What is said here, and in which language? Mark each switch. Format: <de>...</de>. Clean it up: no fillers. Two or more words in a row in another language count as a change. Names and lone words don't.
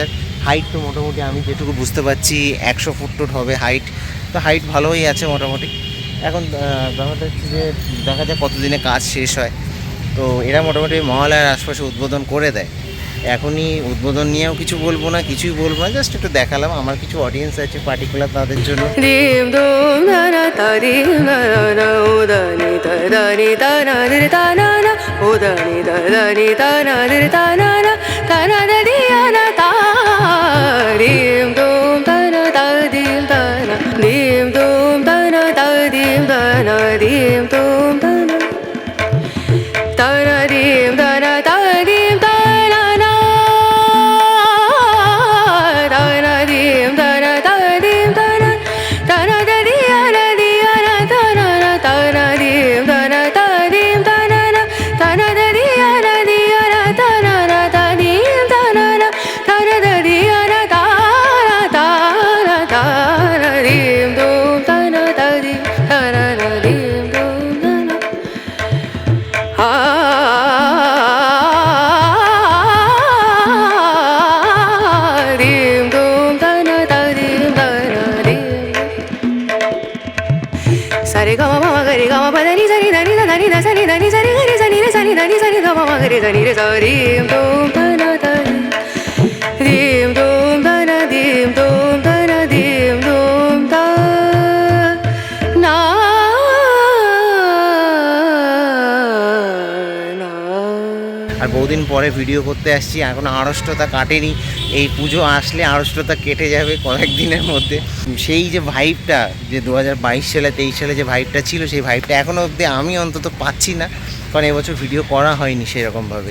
<bn>হাইট তো মোটামুটি আমি যেটুকু বুঝতে পারছি 100 ফুট টুট হবে হাইট, তো হাইট ভালোই আছে মোটামুটি। এখন ব্যাপারটা হচ্ছে যে দেখা যায় কতদিনে কাজ শেষ হয়। তো এরা মোটামুটি মহালয়ার আশপাশে উদ্বোধন করে দেয়। এখনই উদ্বোধন নিয়েও কিছু বলবো না, কিছুই বলবো না, জাস্ট একটু দেখালাম। আমার কিছু অডিয়েন্স আছে পার্টিকুলার, তাদের জন্য। dim dum na na ta dim na na na o da ni ta na dir ta na na o da ni ta na dir ta na da di ya na ta dim dum ta na ta dim ta na dim dum ta na ta dim ta na dim dum ta na dim ta na ta dim ta na na ta na dim ta na ta dim ta na ta na da di ya na ta na ta na dim ta na ta dim ta na da di ya na ta na ta dim ta na da di ya na ta na dim dum ta na ta dim ta na dim dum ta na dim dum ta na ta dim ta na dim sa re ga ma pa ga re ga ma pa da ni sa ni da ni da da ni da sa ni da ni sa ni ga re sa ni re sa ni da ni sa ni ga ma ma ga re sa ni re sa dim dum ta na ta dim dum ta na dim dum ta na dim dum ta na na আর বহুদিন পরে ভিডিও করতে আসছি, এখনও আড়ষ্টতা কাটেনি। এই পুজো আসলে আড়ষ্টতা কেটে যাবে কয়েকদিনের মধ্যে। সেই যে ভাইবটা যে 2022 সালে 23 সালে যে ভাইবটা ছিল, সেই ভাইবটা এখনও অবধি আমি অন্তত পাচ্ছি না, কারণ এবছর ভিডিও করা হয়নি সেরকমভাবে।</bn>